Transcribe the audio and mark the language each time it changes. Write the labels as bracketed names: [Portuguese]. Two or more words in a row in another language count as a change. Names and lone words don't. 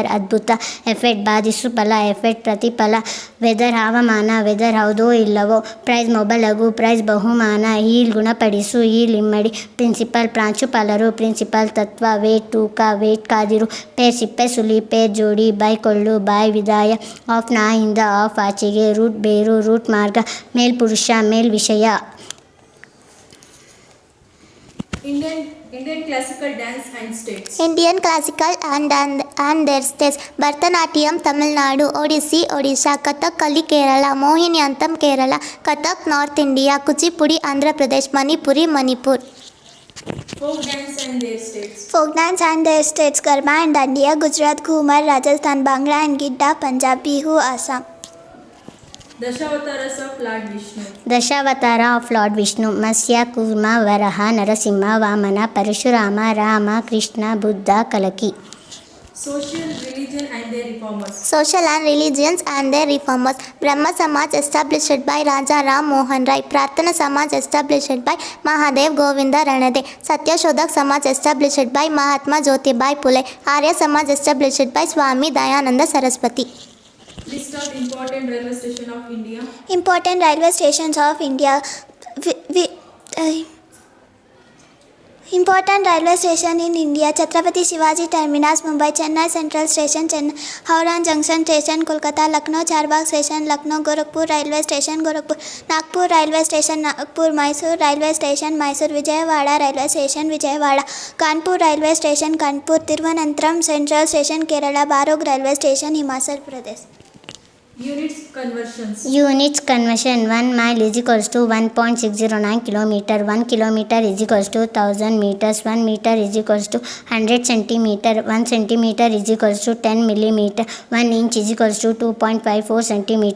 [Kannada] ಅದ್ಭುತ, ಎಫೆಕ್ಟ್ ಬಾಧಿಸು ಫಲ, ಎಫೆಕ್ಟ್ ಪ್ರತಿಫಲ, ವೆದರ್ ಹವಾಮಾನ, ವೆದರ್ ಹೌದೋ ಇಲ್ಲವೋ, ಪ್ರೈಸ್ ಮೊಬಲಗು, ಪ್ರೈಸ್ ಬಹುಮಾನ, ಹೀಲ್ ಗುಣಪಡಿಸು, ಹೀಲ್ ಇಮ್ಮಡಿ, ಪ್ರಿನ್ಸಿಪಲ್ ಪ್ರಾಂಶುಪಾಲರು, ಪ್ರಿನ್ಸಿಪಲ್ ತತ್ವ, ವೇಟ್ ತೂಕ, ವೇಟ್ ಕಾದಿರು, ಪೇರ್ ಸಿಪ್ಪೆ ಸುಲಿ, ಪೇರ್ ಜೋಡಿ, ಬಾಯ್ ಕೊಳ್ಳು, ಬಾಯ್ ವಿದಾಯ, ಆಫ್ ನಾಯಿಂದ, ಆಫ್ ಆಚೆಗೆ, ರೂಟ್ ಬೇರು, ರೂಟ್ ಮಾರ್ಗ, ಮೇಲ್ ಪುರುಷ, ಮೇಲ್ ವಿಷಯ. [English] Indian classical dance and states. Indian classical and their states: Bharatanatyam, Tamil Nadu; Odissi, Odisha; Kathakali, Kerala; Mohiniyattam, Kerala; Kathak, North India; Kuchipudi, Andhra Pradesh; Manipuri, Manipur. Folk dance and their states. Folk dance and their states: Garba and Dandiya, Gujarat, Ghumar, Rajasthan, Bhangra and Gidda, Punjab, Bihu, Assam. Dashawataras of Lord Vishnu. Dashavatara of Lord Vishnu: Matsya, Kurma, Varaha, Narasimha, Vamana, Parashurama, Rama, Krishna, Buddha, Kalaki. Social, religion and their reformers. Social and religions and their reformers: Brahma Samaj established by Raja Ram Mohan Rai, Prarthana Samaj established by Mahadev Govinda Ranade, Satyashodhak Samaj established by Mahatma Jyotibai Phule, Arya Samaj established by Swami Dayananda Saraswati. List of important railway stations of India. Important railway stations of India. Important railway station in India: Chhatrapati Shivaji Terminus, Mumbai; Chennai Central Station, Chennai; Howrah Junction Station, Kolkata; Lucknow Charbagh Station, Lucknow; Gorakhpur Railway Station, Gorakhpur; Nagpur Railway Station, Nagpur; Mysore Railway Station, Mysore; Vijayawada Railway Station, Vijayawada; Kanpur Railway Station, Kanpur; Thiruvananthapuram Central Station, Kerala; Barog Railway Station, Himachal Pradesh. Units conversions. Units conversion: 1 mile is equals to 1.609 kilometer. 1 kilometer is equals to 1000 meters. 1 meter is equals to 100 centimeter. 1 centimeter is equals to 10 millimeter. 1 inch is equals to 2.54 centimeter.